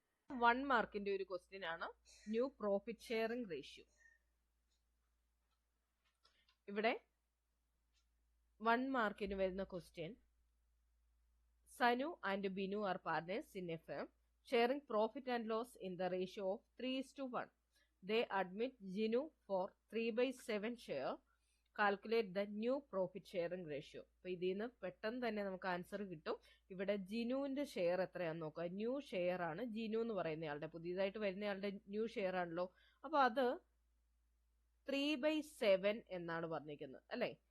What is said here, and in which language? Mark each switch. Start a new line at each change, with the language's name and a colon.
Malayalam: 1 മാർക്കിന്റെ ഒരു ക്വസ്റ്റ്യൻ ആണ് ന്യൂ പ്രോഫിറ്റ് ഷെയറിംഗ് റേഷ്യോ. ഇവിടെ 1 മാർക്കിന് വരുന്ന question,
English: Sanu and Binu are partners in a firm sharing profit and loss in the ratio of 3:1. They admit Jinu for 3/7 share. Calculate the new profit sharing ratio.
Malayalam: അപ്പൊ ഇതിൽ നിന്ന് പെട്ടെന്ന് തന്നെ നമുക്ക് ആൻസർ കിട്ടും. ഇവിടെ ജിനുവിന്റെ ഷെയർ എത്രയാന്ന് നോക്കാം. ന്യൂ ഷെയർ ആണ് ജിനു എന്ന് പറയുന്നയാളുടെ, പുതിയതായിട്ട് വരുന്നയാളുടെ ന്യൂ ഷെയർ ആണല്ലോ. അപ്പൊ അത് 3/7 എന്നാണ് പറഞ്ഞിരിക്കുന്നത് അല്ലെ.